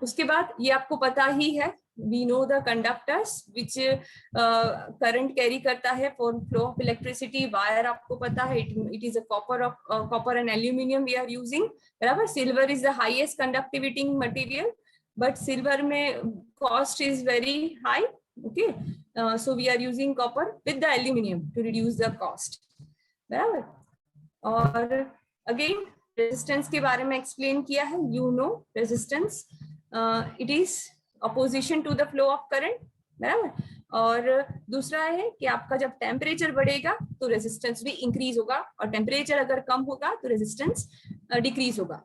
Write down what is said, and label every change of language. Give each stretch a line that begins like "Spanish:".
Hindi: उसके बाद ये आपको पता ही है,
English: we know the conductors which
Hindi: current carry करता है for flow of electricity. Wire आपको पता है,
English: It is a copper and aluminium we are using, बराबर। Silver is the highest conductivity material, but silver में cost is very high, okay. So we are using copper with the aluminum to reduce the cost, बराबर।
Hindi: और again resistance के बारे में explain किया है,
English: you know resistance it is opposition to the flow of current,
Hindi: बराबर। और दूसरा है कि आपका जब टेम्परेचर बढ़ेगा तो रेजिस्टेंस भी इंक्रीज होगा, और टेम्परेचर अगर कम होगा तो रेजिस्टेंस डिक्रीज होगा।